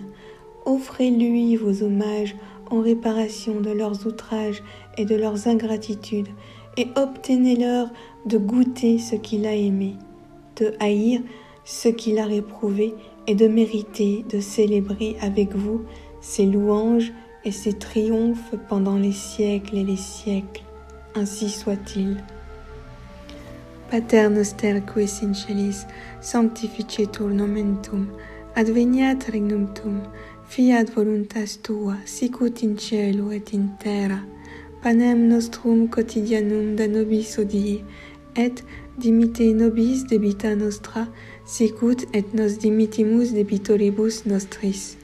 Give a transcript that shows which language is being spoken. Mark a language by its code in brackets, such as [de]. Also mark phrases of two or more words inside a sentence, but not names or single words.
[fr] Offrez-lui vos hommages en réparation de leurs outrages et de leurs ingratitudes, et obtenez-leur de goûter ce qu'il a aimé, de haïr ce qu'il a réprouvé, et de mériter de célébrer avec vous ses louanges et ses triomphes pendant les siècles et les siècles. Ainsi soit-il. [la] Pater noster qui es in celis, sanctificetur nomen tuum, adveniat regnum tuum, fiat voluntas tua, sicut in cielo et in terra. Panem nostrum quotidianum da nobis hodie, et dimitte nobis debita nostra, sicut et nos dimittimus debitoribus nostris.